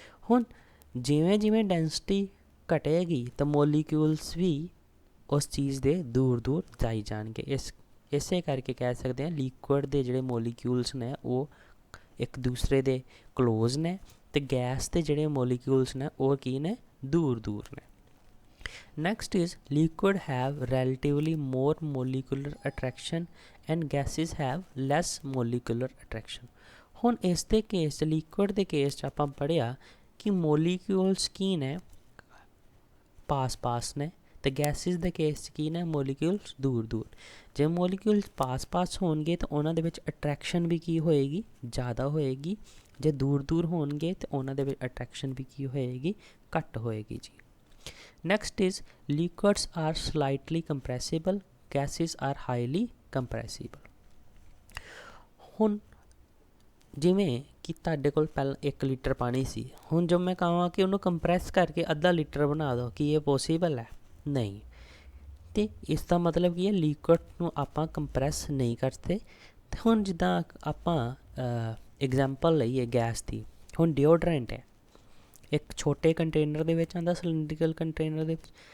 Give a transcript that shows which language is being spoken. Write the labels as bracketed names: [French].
[Punjabi] ਹੁਣ ਜਿਵੇਂ ਜਿਵੇਂ ਡੈਂਸਿਟੀ ਘਟੇਗੀ ਤਾਂ ਮੋਲੀਕਿਊਲਸ ਵੀ ਉਸ ਚੀਜ਼ ਦੇ ਦੂਰ ਦੂਰ ਜਾਈ ਜਾਣਗੇ। ਇਸੇ ਕਰਕੇ ਕਹਿ ਸਕਦੇ ਹਾਂ ਲਿਕੁਇਡ ਦੇ ਜਿਹੜੇ ਮੋਲੀਕਿਊਲਸ ਨੇ ਉਹ ਇੱਕ ਦੂਸਰੇ ਦੇ ਕਲੋਜ਼ ਨੇ, ਅਤੇ ਗੈਸ ਦੇ ਜਿਹੜੇ ਮੋਲੀਕਿਊਲਸ ਨੇ ਉਹ ਕੀ ਨੇ, ਦੂਰ ਦੂਰ ਨੇ। [English] Next is liquid have relatively more molecular attraction and gases have less molecular attraction। [Punjabi] ਹੁਣ ਇਸ ਦੇ ਕੇਸ 'ਚ ਲਿਕੁਇਡ ਦੇ ਕੇਸ 'ਚ ਆਪਾਂ ਪੜ੍ਹਿਆ ਕਿ ਮੋਲੀਕਿਊਲਸ ਕੀ ਨੇ, ਪਾਸ ਨੇ, ਅਤੇ ਗੈਸਿਸ ਦੇ ਕੇਸ 'ਚ ਕੀ ਨੇ, ਮੋਲੀਕਿਊਲਸ ਦੂਰ ਦੂਰ। ਜੇ ਮੋਲੀਕਿਊਲਸ ਪਾਸ ਹੋਣਗੇ ਤਾਂ ਉਹਨਾਂ ਦੇ ਵਿੱਚ ਅਟਰੈਕਸ਼ਨ ਵੀ ਕੀ ਹੋਏਗੀ, ਜ਼ਿਆਦਾ ਹੋਏਗੀ। ਜੇ ਦੂਰ ਦੂਰ ਹੋਣਗੇ ਤਾਂ ਉਹਨਾਂ ਦੇ ਵਿੱਚ ਅਟਰੈਕਸ਼ਨ ਵੀ ਕੀ ਹੋਏਗੀ, ਘੱਟ ਹੋਏਗੀ ਜੀ। [English] Next is liquids are slightly compressible, gases are highly compressible। [Punjabi] ਹੁਣ ਜਿਵੇਂ ਕਿ ਤੁਹਾਡੇ ਕੋਲ ਪਹਿਲਾਂ 1 ਲੀਟਰ ਪਾਣੀ ਸੀ, ਹੁਣ ਜੋ ਮੈਂ ਕਹਾਂ ਕਿ ਉਹਨੂੰ ਕੰਪਰੈਸ ਕਰਕੇ ਅੱਧਾ ਲੀਟਰ ਬਣਾ ਦਿਓ, ਕੀ ਇਹ ਪੋਸੀਬਲ ਹੈ? ਨਹੀਂ। ਅਤੇ ਇਸ ਦਾ ਮਤਲਬ ਕੀ ਹੈ, ਲਿਕੁਇਡ ਨੂੰ ਆਪਾਂ ਕੰਪਰੈਸ ਨਹੀਂ ਕਰਦੇ। ਅਤੇ ਹੁਣ ਜਿੱਦਾਂ ਆਪਾਂ ਐਗਜ਼ਾਮਪਲ ਲਈਏ ਗੈਸ ਦੀ, ਹੁਣ ਡਿਓਡਰੈਂਟ ਹੈ, ਇੱਕ ਛੋਟੇ ਕੰਟੇਨਰ ਦੇ ਵਿੱਚ ਆਉਂਦਾ, ਸਿਲੰਡਰੀਕਲ ਕੰਟੇਨਰ ਦੇ ਵਿੱਚ।